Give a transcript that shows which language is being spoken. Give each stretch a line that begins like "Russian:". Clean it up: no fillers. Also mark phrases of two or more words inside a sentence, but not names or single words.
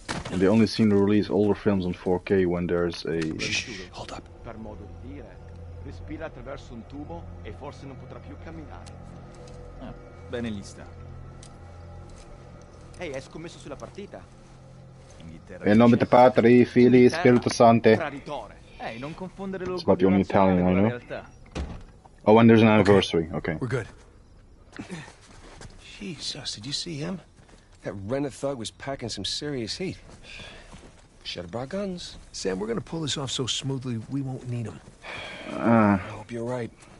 English: And they only seem to release older films on 4K when there's a... Shh, hold up.
Italian: Per modo di dire, respira attraverso un tubo e forse non potrà più camminare. Bene gli sta. Ehi, hai scommesso sulla partita? Inghilterra. In nome di Patri, Fili, Spirito Santo. Traditore. Ehi, non confondere
English: It's about the only Italian I
Italian: con la
English: know.
Italian: realtà.
English: Oh, and there's an anniversary. Okay. We're good. Jesus, did you see him? That rented thug was packing some serious heat. Should have brought guns. Sam, we're gonna pull this off so smoothly we won't need them. I hope you're right.